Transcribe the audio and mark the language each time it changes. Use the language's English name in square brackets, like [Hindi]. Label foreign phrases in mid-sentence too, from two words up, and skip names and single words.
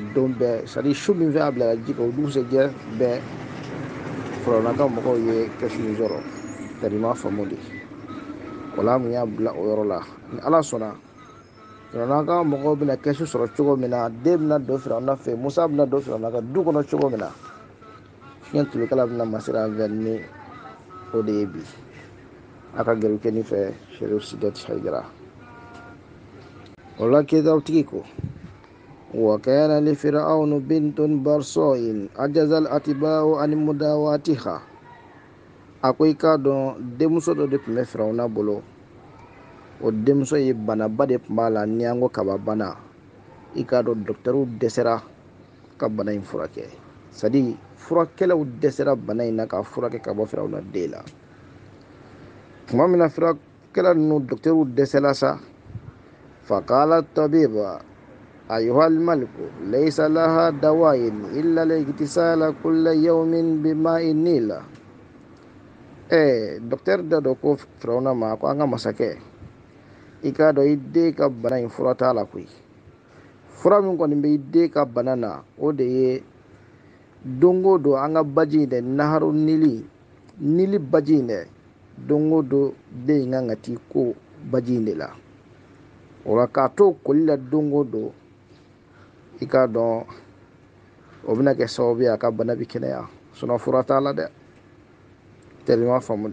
[Bambara] don bɛɛ sadi su min fɛ a bilala ji kan o dugusɛjɛ bɛɛ Firawuna ka mɔgɔw ye kɛsu in sɔrɔ tari ma faamu de o la mun y'a bila o yɔrɔ la ni ala sɔnna Firawuna ka mɔgɔw bɛna kɛsu sɔrɔ cogo min na den bɛna don Firawuna fɛ Musa bɛna don Firawuna ka du kɔnɔ cogo min na fiɲɛ tulukala bɛna masira an fɛ ni o de ye bi a ka gɛrɛ kɛ nin fɛ Sherif Sidati Haidara o la kɛtawtigi ko [Arabic] وكان لفرعون بنت برصاء عجز الأتباع عن مداواتها [Bambara] akoy ka dɔn denmuso dɔ de tun bɛ Firawuna bolo o denmuso ye banaba de tun b'a la ni an ko kaba bana i ka dɔn dɔkitɛriw dɛsɛra ka bana in furakɛ sadi furakɛlaw dɛsɛra bana in na k'a furakɛ ka bɔ Firawuna den la tuma min na furakɛla ninnu dɔkitɛriw dɛsɛla sa [Arabic] فقال طبيبا أيها الملك ليس لها دواء إلا الاغتسال كل يوم بماء النيل [Bambara] docteur da dɔ ko Firawuna ma ko an ka masakɛ i k'a dɔn i den ka bana in fura t'a la koyi fura min kɔni bɛ i den ka bana na o de ye don o don an ka baji in dɛ [Arabic] نهر النيل [Bambara] baji in dɛ don o don den in kan ka t'i ko baji in de la o la k'a to koli la don o don i k'a dɔn o bɛna kɛ sababu ye a ka bana bɛ kɛnɛya sinɔn fura t'a la dɛ tari ma faamu